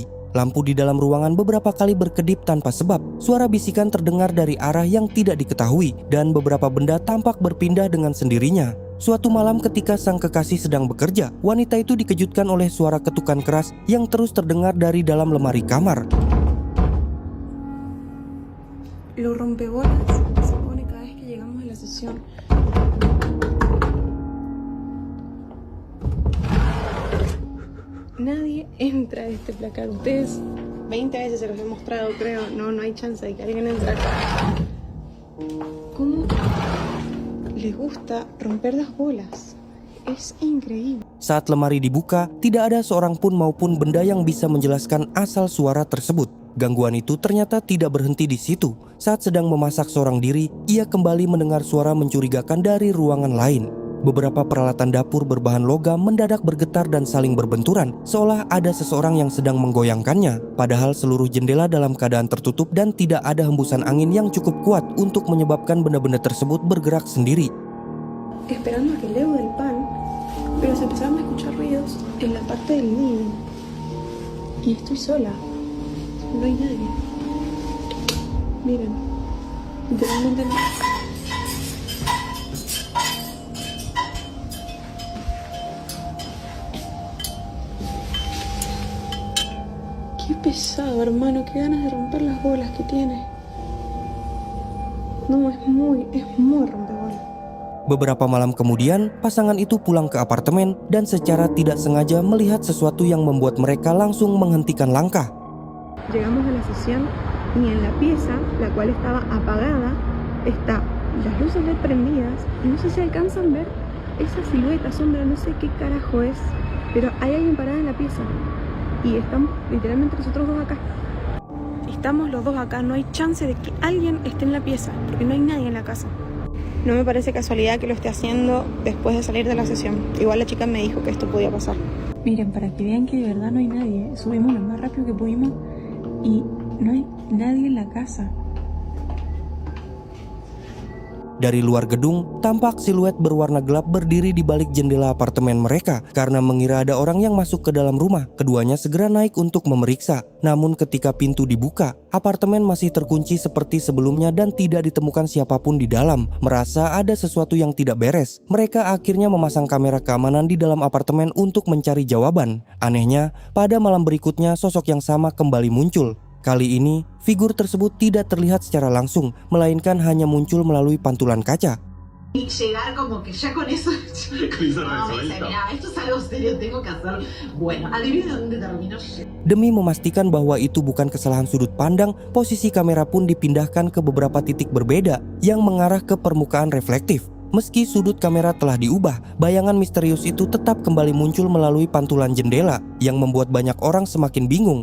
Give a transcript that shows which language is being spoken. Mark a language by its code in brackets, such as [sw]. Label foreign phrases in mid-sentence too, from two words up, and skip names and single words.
[id] Lampu di dalam ruangan beberapa kali berkedip tanpa sebab, suara bisikan terdengar dari arah yang tidak diketahui, dan beberapa benda tampak berpindah dengan sendirinya. Suatu malam ketika sang kekasih sedang bekerja, wanita itu dikejutkan oleh suara ketukan keras yang terus terdengar dari dalam lemari kamar. [es] Los rompebolas se pone cada vez que llegamos a la sesión. Nadie entra a este placar. Ustedes 20 veces se los he mostrado, creo. No hay chance de que alguien entre acá. ¿Cómo les gusta romper las bolas? Es increíble. [id] Saat lemari dibuka, tidak ada seorang pun maupun benda yang bisa menjelaskan asal suara tersebut. Gangguan itu ternyata tidak berhenti di situ. Saat sedang memasak seorang diri, ia kembali mendengar suara mencurigakan dari ruangan lain. Beberapa peralatan dapur berbahan logam mendadak bergetar dan saling berbenturan, seolah ada seseorang yang sedang menggoyangkannya. Padahal seluruh jendela dalam keadaan tertutup dan tidak ada hembusan angin yang cukup kuat untuk menyebabkan benda-benda tersebut bergerak sendiri. [es] Esperando a que Leo del pan, pero se empezaron a escuchar ruidos en la parte del living. Y estoy sola. No hay nadie. Miren, literalmente no. Qué pesado, hermano, qué ganas de romper las bolas que tiene. No, es muy rompebolas. [id] Beberapa malam kemudian, pasangan itu pulang ke apartemen dan secara tidak sengaja melihat sesuatu yang membuat mereka langsung menghentikan langkah. [es] Llegamos a la sesión y en la pieza, la cual estaba apagada, está las luces LED prendidas y no sé si alcanzan a ver esa silueta, sombra, no sé qué carajo es, pero hay alguien parada en la pieza y estamos literalmente nosotros dos acá. Estamos los dos acá, no hay chance de que alguien esté en la pieza porque no hay nadie en la casa. No me parece casualidad que lo esté haciendo después de salir de la sesión. Igual la chica me dijo que esto podía pasar. Miren, para que vean que de verdad no hay nadie, subimos lo más rápido que pudimos y no hay nadie en la casa. [id] Dari luar gedung, tampak siluet berwarna gelap berdiri di balik jendela apartemen mereka. Karena mengira ada orang yang masuk ke dalam rumah, keduanya segera naik untuk memeriksa. Namun ketika pintu dibuka, apartemen masih terkunci seperti sebelumnya dan tidak ditemukan siapapun di dalam. Merasa ada sesuatu yang tidak beres, mereka akhirnya memasang kamera keamanan di dalam apartemen untuk mencari jawaban. Anehnya, pada malam berikutnya sosok yang sama kembali muncul. Kali ini, figur tersebut tidak terlihat secara langsung, melainkan hanya muncul melalui pantulan kaca. [es] Llegar como que ya con eso no, me dice, mira, esto es algo serio, tengo que hacer. Bueno, adivina dónde terminó. [id] Demi memastikan bahwa itu bukan kesalahan sudut pandang, posisi kamera pun dipindahkan ke beberapa titik berbeda yang mengarah ke permukaan reflektif. Meski sudut kamera telah diubah, bayangan misterius itu tetap kembali muncul melalui pantulan jendela yang membuat banyak orang semakin bingung.